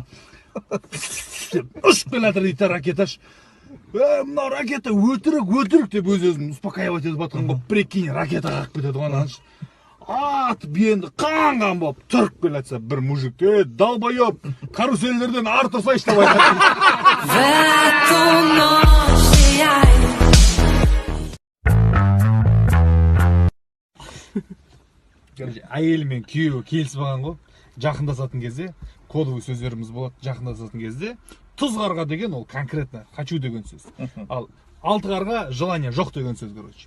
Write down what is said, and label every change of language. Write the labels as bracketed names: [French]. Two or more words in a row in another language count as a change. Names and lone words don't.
[Kazakh] Ұшып келе жатыр дейді, ракета. Мына ракета өтірік деп өз-өзін успокаивать етіп жатқан ғой, прикинь, ракета қағып кетеді ғой, ананыш. Атып енді қан болып тұрып келе жатса, бір [Russian] мужик, долбоеб, [Kazakh] карусельдерден ары тұрсайшы деп айтады. [Russian] В эту ночь сияй. [Kazakh] Короче, әйелі мен күйеуі келісіп алған ғой. Жақындасатын кезде, кодовый сөздеріміз болады, жақындасатын кезде, тұз қарға деген ол [Russian] конкретно хочу [Kazakh] деген сөз. Ал алты қарға желание жоқ деген сөз, короче.